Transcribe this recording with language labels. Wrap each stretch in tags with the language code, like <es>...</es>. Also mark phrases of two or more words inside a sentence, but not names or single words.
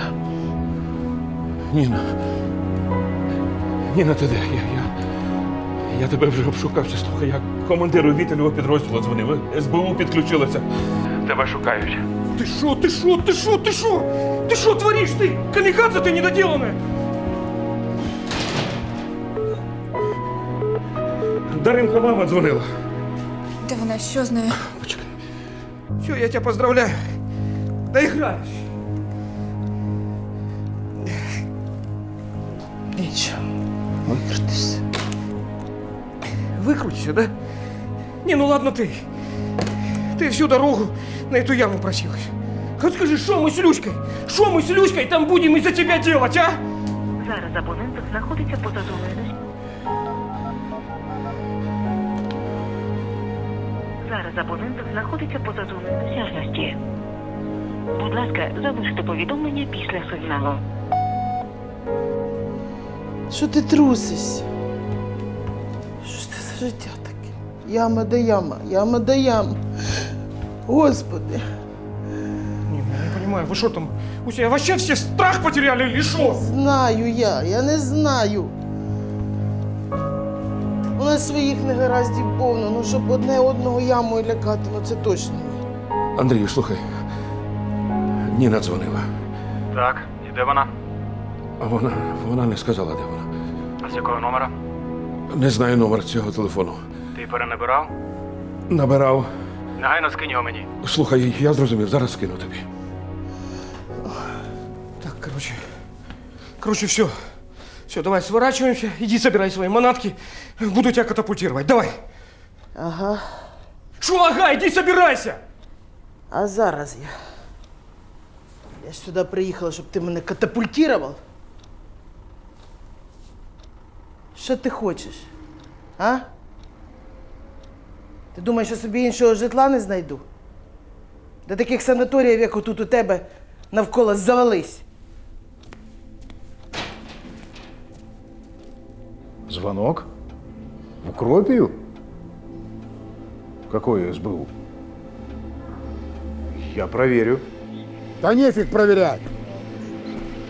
<uk>Ніна. Ніна, ти де? Я тебе вже обшукався. Слухай, я командиру Вітелєвого підрозділу дзвонив. СБУ підключилося. Тебе шукають.</uk> <ru>Ты шо, ты шо, ты шо, ты шо? Ты шо творишь ты? Камикадзе ты недоделанная!</ru> <uk>Даринка мама дзвонила. Де вона? Що з нею? Почекай.</uk> <ru>Все, я тебя поздравляю. Доиграешь.</ru> <uk>Нічого. Викрутишся.</uk> <ru>Выкрутишься, да? Не, ну ладно ты. Ты всю дорогу на эту яму просилась. Вот скажи, что мы с Люськой? Что мы с Люськой там будем из-за тебя делать, а?</ru> <uk>Зараз абонент знаходиться поза зоною. Зараз абонент знаходиться поза зоною досяжності. Будь ласка, залиште повідомлення після сигналу. Що ти трусишся? Що ж це за життя таке? Яма да яма, яма да яма. Господи.</uk> <ru>Не, я не понимаю, вы что там? У себя вообще все страх потеряли или что? Знаю я не знаю.</ru> <uk>У нас своїх негараздів повно, ну щоб одне одного ямою лякати, ну це точно ні. Андрію, слухай. Ніна дзвонила. Так, і де вона? А вона не сказала, де вона. А з якого номера? Не знаю номер цього телефону. Ти перенабирав? Набирав. Негайно скинь його мені. Слухай, я зрозумів, зараз скину тобі. Так, короче, все.</uk> <ru>Все, давай сворачиваемся, иди собирай свои манатки. Буду тебя катапультировать. Давай. Ага. Шо, ага, иди собирайся.</ru> <uk>А зараз я. Я ж сюди приїхала, щоб ти мене катапультував. Що ти хочеш? А? Ти думаєш, що собі іншого житла не знайду? До таких санаторіїв, як отут у тебе, навколо завались.</uk> <ru>Звонок? В Укропию? Какое СБУ? Я проверю. Да нефиг проверять.</ru>